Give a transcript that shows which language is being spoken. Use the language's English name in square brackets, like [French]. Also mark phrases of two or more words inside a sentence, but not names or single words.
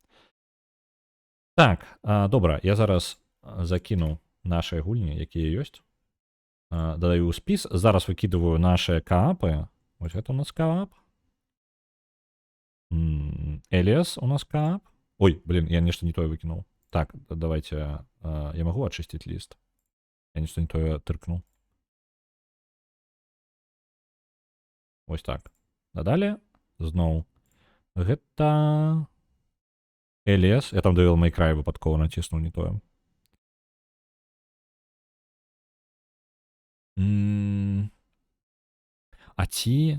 [Belarusian] Так, добра, я зараз закіну нашыя гульні, якія ёсць. Дадаю ў спіс, зараз выкідываю нашыя каапы. Вось гэта у нас каап. Эліас у нас каап. Ой, блин, я нешта не тое выкінуў. [Russian] Так, давайте, я могу очистить лист? Я нечто не то тыркнул. [Belarusian] Ось так. А далее, зноў. Гэта... Эліас. Я там Devil May Cry выпадкова націснуў не тое. А ці...